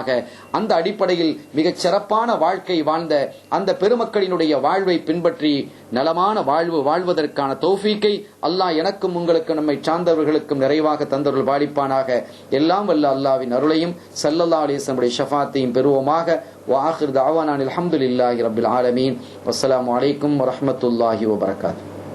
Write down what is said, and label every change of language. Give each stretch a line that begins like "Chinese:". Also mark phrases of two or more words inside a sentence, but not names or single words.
Tamil: அந்த அடிப்படையில் மிகச் சிறப்பான வாழ்க்கை வாழ்ந்த அந்த பெருமக்களினுடைய வாழ்வை பின்பற்றி நலமான வாழ்வு வாழ்வதற்கான தௌஃபீக்கை அல்லாஹ் எனக்கும் உங்களுக்கு நம்மை சார்ந்தவர்களுக்கும் நிறைவாக தந்தவர்கள் வாழிப்பானாக. எல்லாம் வல்ல அல்லாஹ்வின் அருளையும்
Arabic: صلى الله عليه وسلم
Tamil: ஷஃபாத்தையும் பெறுவோமாக.
Arabic: وآخر دعوانا الحمد لله رب العالمين والسلام عليكم ورحمة الله وبركاته.